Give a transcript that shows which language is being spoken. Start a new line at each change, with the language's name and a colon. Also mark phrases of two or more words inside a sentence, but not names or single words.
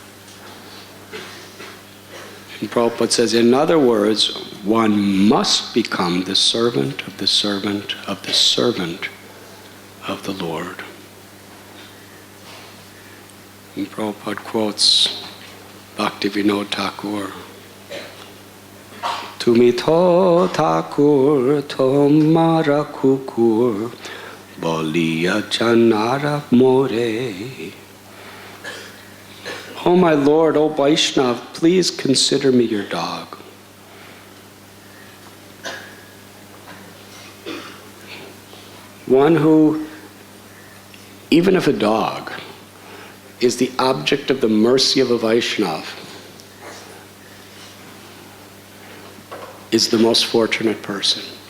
English: And Prabhupada says, in other words, one must become the servant of the servant of the servant of the Lord. And Prabhupada quotes Bhaktivinoda Thakur,
Bangla: তুমি তো ঠাকুর তোমার কুকুর বলিয়া জানহ মোরে.
English: Oh my Lord, oh Vaishnav, please consider me your dog. One who, even if a dog is the object of the mercy of a Vaishnav, is the most fortunate person.